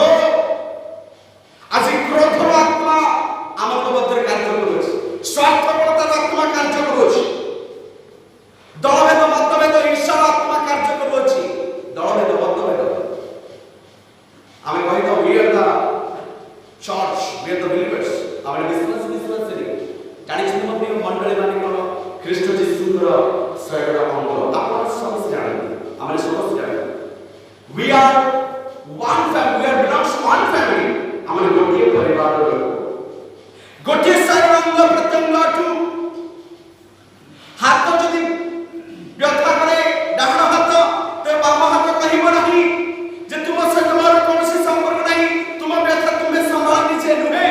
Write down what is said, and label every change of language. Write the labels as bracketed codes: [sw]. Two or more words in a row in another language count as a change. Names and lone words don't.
[or] ଆଜି କ୍ରୋଧର ଆତ୍ମା ଆମଙ୍କ ମଧ୍ୟରେ କାର୍ଯ୍ୟ କରୁଅଛି, ସ୍ୱାର୍ଥପରତାର ଆତ୍ମା କାର୍ଯ୍ୟ କରୁଅଛି, ଦଳଭେଦ, ମତଭେଦ, ଈର୍ଷାର ଆତ୍ମା କାର୍ଯ୍ୟ କରୁଅଛି। ଦଳଭେଦ, ମତଭେଦ, ଆମେ କହିଥାଉ [en] we are the church, we are the believers, [or] ଆମେ ବିଶ୍ୱାସୀ ଜାଣିଛନ୍ତି ମୋ ପ୍ରିୟ ମଣ୍ଡଳୀ ମାନେ କ'ଣ? ଖ୍ରୀଷ୍ଟ ଯୀଶୁଙ୍କର ଶରୀରର ଅଙ୍ଗ। ଆପଣ ସମସ୍ତେ ଜାଣନ୍ତି, ଆମେ ସମସ୍ତେ ଜାଣନ୍ତି। [en] we are one family, we are belongs to one family, [or] ଆମେ ଗୋଟିଏ ପରିବାରର ଲୋକ, ଗୋଟିଏ ଶରୀର ଅଙ୍ଗ ପ୍ରତ୍ୟଙ୍ଗଠୁ। ହାତ ଯଦି ବ୍ୟଥା କରେ ଡାହାଣ ହାତ, ତେବେ ବାମ ହାତ କହିବ ନାହିଁ ଯେ ତୁମ ସହିତ ମୋର କୌଣସି ସମ୍ପର୍କ ନାହିଁ, ତୁମ ବ୍ୟଥା ତୁମେ ସମ୍ଭାଳ ନିଜେ ନୁହେଁ।